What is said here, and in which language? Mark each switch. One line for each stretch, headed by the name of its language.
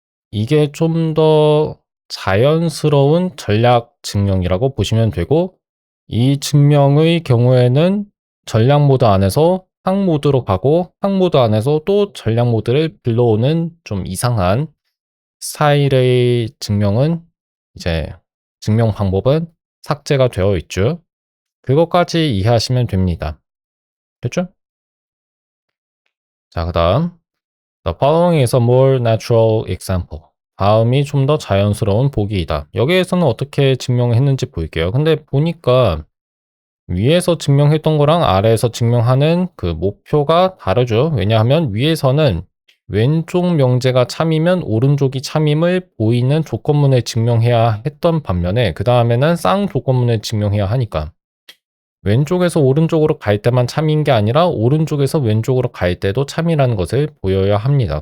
Korean: 이게 좀 더 자연스러운 전략 증명이라고 보시면 되고 이 증명의 경우에는 전략 모드 안에서 항 모드로 가고 항 모드 안에서 또 전략 모드를 불러오는 좀 이상한 스타일의 증명은 이제 증명 방법은 삭제가 되어 있죠. 그것까지 이해하시면 됩니다. 됐죠?
English: 자, 그 다음 The following is a more natural example.
Korean: 다음이 좀 더 자연스러운 보기이다. 여기에서는 어떻게 증명했는지 볼게요. 근데 보니까 위에서 증명했던 거랑 아래에서 증명하는 그 목표가 다르죠. 왜냐하면 위에서는 왼쪽 명제가 참이면 오른쪽이 참임을 보이는 조건문을 증명해야 했던 반면에 그 다음에는 쌍 조건문을 증명해야 하니까 왼쪽에서 오른쪽으로 갈 때만 참인 게 아니라 오른쪽에서 왼쪽으로 갈 때도 참이라는 것을 보여야 합니다.